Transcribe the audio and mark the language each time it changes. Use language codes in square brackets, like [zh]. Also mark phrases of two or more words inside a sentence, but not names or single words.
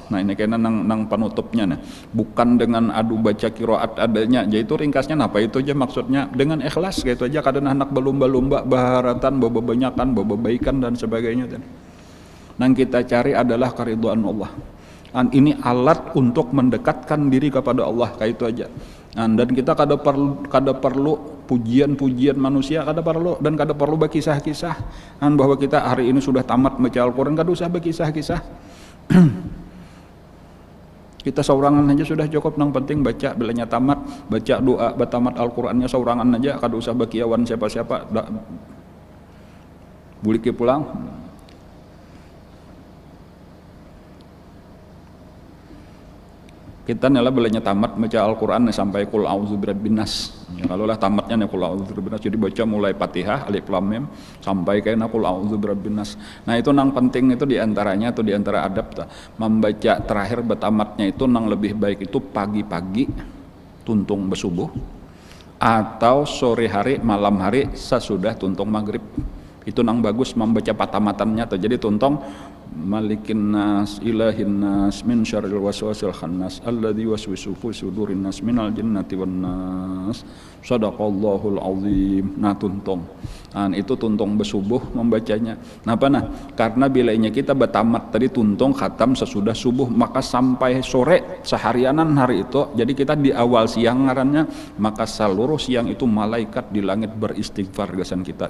[bjn] Ini kayaknya nang penutupnya nih. Bukan dengan adu baca qiraat adanya. Jadi itu ringkasnya apa itu aja maksudnya, dengan ikhlas gitu aja. Kadang anak berlomba-lomba baharatan, bebanyakan, bebaikan dan sebagainya. Nang kita cari adalah keridhaan Allah. Ini alat untuk mendekatkan diri kepada Allah, kayak itu aja. Dan kita kada perlu pujian-pujian manusia, kada perlu, dan kada perlu berkisah-kisah bahwa kita hari ini sudah tamat baca Al-Quran, kada usah berkisah-kisah. Kita saurangan aja sudah cukup, nang penting baca, belanya tamat, baca doa batamat Al-Qurannya saurangan aja, kada usah berkiawan siapa-siapa. Buliki pulang. Kita nela belanya tamat baca Al-Quran sampai Qul a'udzu birabbin nas. Kalau lah tamatnya nih Qul a'udzu birabbin nas, jadi baca mulai Fatihah alif lam mim sampai ke Qul a'udzu birabbin nas. Itu nang penting itu diantaranya atau diantara adab membaca terakhir betamatnya itu nang lebih baik itu pagi-pagi tuntung besubuh atau sore hari malam hari sesudah tuntung maghrib. Itu nang bagus membaca patamatannya tuh. Jadi tuntung [ar] ملك الناس إله الناس من شر الوسواس الخناس الذي يوسوس في صدور الناس من الجنة والناس. صدق الله العظيم. Tuntung. [bjn] Itu tuntung besubuh membacanya. Karena bilainya kita betamat tadi tuntung khatam sesudah subuh, maka sampai sore seharianan hari itu. Jadi kita di awal siang ngarannya, maka seluruh siang itu malaikat di langit beristighfar gasan kita.